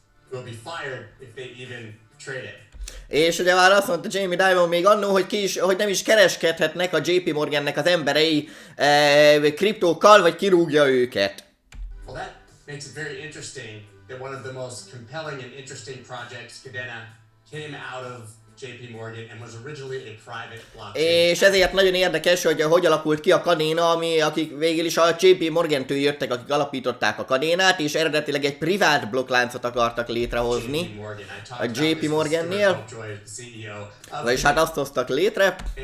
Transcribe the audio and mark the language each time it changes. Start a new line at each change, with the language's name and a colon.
English: Will be fired if they even trade it.
Hungarian: És ugye már azt mondta Jamie Dimon még annó, hogy nem is kereskedhetnek a JP Morgannek az emberei kriptókkal, vagy kirúgja őket.
English: Well, that makes it very interesting that one of the most compelling and interesting projects, Kadena, came out of JP Morgan and was originally a private blockchain.
Hungarian: És ezért nagyon érdekes, hogy alakult ki a Kadena, akik végül is a JP Morgan-től jöttek, akik alapították a Kadénát, és eredetileg egy privát blokkláncot akartak létrehozni a JP Morgannél. Vagyis hát azt hoztak létre.